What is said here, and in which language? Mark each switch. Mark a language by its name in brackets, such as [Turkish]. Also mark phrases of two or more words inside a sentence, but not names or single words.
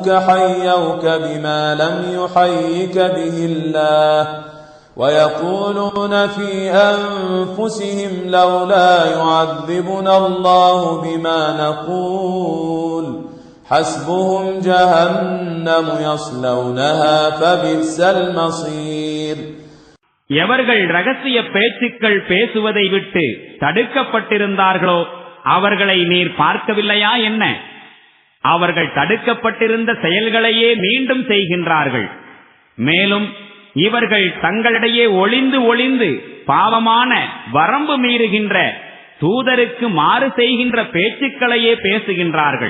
[Arabic] حيوك بما لم يحيك به الله ويقولون في أنفسهم لولا يعذبنا الله بما نقول حسبهم جهنم يصلونها فبئس المصير. [Tamil] எவர்கள் ரகசிய பேச்சுக்கள் பேசுவதை விட்டு தடுக்கப்பட்டிருந்தார்களோ அவர்களை நீர் பார்க்கவில்லையா என்ன? அவர்கள் தடுக்கப்பட்டிருந்த செயல்களையே மீண்டும் செய்கின்றார்கள். மேலும் இவர்கள் தங்களிடையே ஒளிந்து ஒளிந்து பாவமான வரம்பு மீறுகின்ற தூதருக்கு மாறு செய்கின்ற பேச்சுக்களையே பேசுகின்றார்கள்.